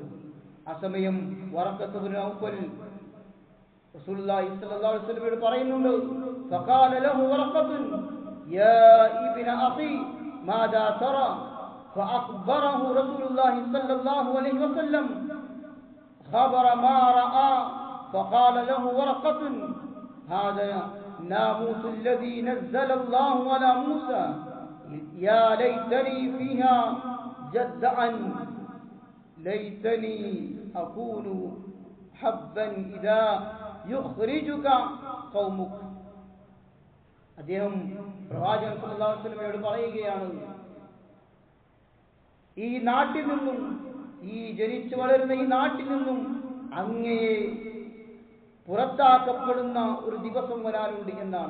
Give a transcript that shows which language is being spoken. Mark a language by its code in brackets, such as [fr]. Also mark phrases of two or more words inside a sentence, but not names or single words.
[ml] ആ സമയം വറഖത്ത് ഇബ്നു നൗഫൽ [ar] رسول الله صلى الله عليه وسلم [ml] പറയുന്നുണ്ട്, ഫഖാല [ar] له ورقة يا ابن أخي ماذا ترى فأخبره رسول الله صلى الله عليه وسلم خبر ما رأى فقال له ورقة هذا ناموس الذي نزل الله على موسى يا ليتني فيها جدعا ليتني أكون حبا إذا يخرجك قومك. [ml] അദ്ദേഹം പ്രവാചകൻ [ar] صلى الله عليه وسلم [ml] പറയുകയാണ്, ഈ നാട്ടിൽ നിന്നും, ഈ ജനിച്ചു വളരുന്ന ഈ നാട്ടിൽ നിന്നും അങ്ങയെ പുറത്താക്കപ്പെടുന്ന ഒരു ദിവസം വരാനുണ്ട് എന്നാണ്.